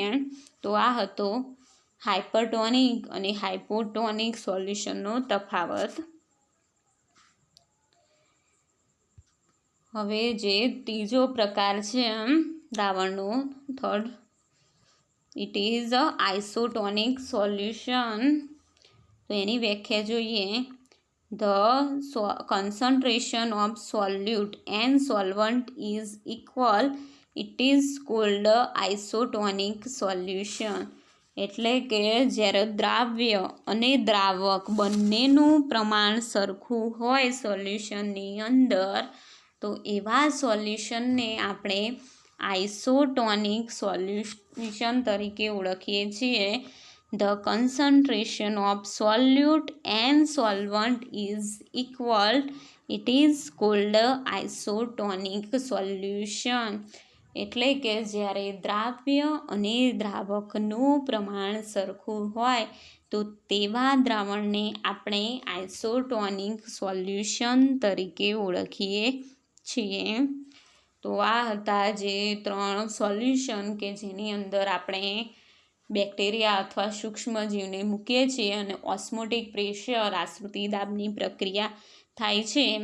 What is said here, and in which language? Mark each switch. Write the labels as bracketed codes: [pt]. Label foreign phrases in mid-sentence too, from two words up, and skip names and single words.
[gu] તો આ હતો હાઇપરટોનિક અને [en] hypotonic solution [gu] તફાવત. હવે જે ત્રીજો પ્રકાર છે દ્રાવણનો [en] third, it is isotonic solution. [gu] તો એની વ્યાખ્યા જોઈએ. [en] The concentration of solute and solvent is equal. It is called isotonic solution. [gu] એટલે કે જ્યારે દ્રાવ્ય અને દ્રાવક બંનેનું પ્રમાણ સરખું હોય સોલ્યુશનની અંદર તો એવા સોલ્યુશનને આપણે [en] isotonic solution [gu] તરીકે ઓળખીએ છીએ. [en] The concentration of solute and solvent is equal. It is called isotonic solution. [gu] એટલે કે જ્યારે દ્રાવ્ય અને દ્રાવકનું પ્રમાણ સરખું હોય તો તેવા દ્રાવણને આપણે [en] isotonic solution [gu] તરીકે ઓળખીએ છીએ. તો આ હતા જે 3 સોલ્યુશન કે જેની અંદર આપણે બેક્ટેરિયા અથવા સૂક્ષ્મજીવને મૂકીએ છીએ અને [en] osmotic pressure [gu] આશ્રુતિ દાબની પ્રક્રિયા થાય છે.